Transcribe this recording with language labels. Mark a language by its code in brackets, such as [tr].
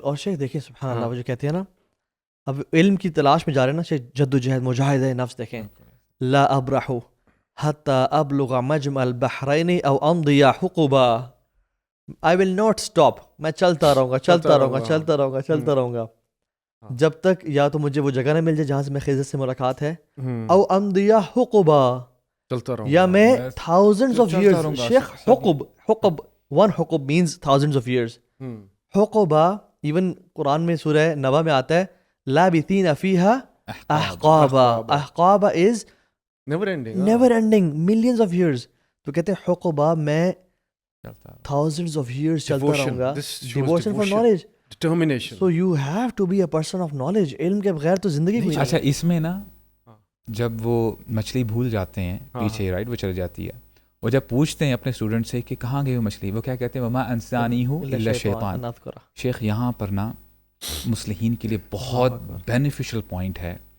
[ur] اور شیخ دیکھیں سبحان اللہ, وہ جو کہتے ہیں نا اب علم کی تلاش میں جا رہے ہیں نا, شیخ جد و جہد مجاہدہ نفس دیکھیں, [ar] لا ابرح حتی ابلغ مجمع البحرین او امضی حقبا, [en] I will not stop, [ur] میں چلتا رہوں گا جب تک یا تو مجھے وہ جگہ نہ مل جائے جہاں سے میں خضر سے ملاقات ہے, [ar] او امضی حقبا, [ur] یا میں [en] thousands of years. شیخ حقب one حقب means thousands of years. [ur] حقبا even قرآن میں سورہ نبا میں آتا ہے, [ar] لابثین فیہا احقابا. [en] احقابا is never ending, millions of years. [ur] تو کہتے ہیں حقبا میں [en] thousands of years [ur] چلتا رہوں گا. [en] Devotion for knowledge, determination. So you have to be a person of knowledge. [ur] علم کے بغیر تو زندگی کوئی نہیں. اچھا اس میں نا جب وہ مچھلی بھول جاتے ہیں پیچھے, رائٹ, وہ چل جاتی ہے, وہ جب پوچھتے ہیں اپنے اسٹوڈنٹ سے کہ کہاں گئی وہ مچھلی, وہ کیا کہتے ہیں, [ar] وما انسانی الا شیطان. [ur] شیخ یہاں پر نا مصلحین کے لیے بہت بینیفیشل پوائنٹ ہے.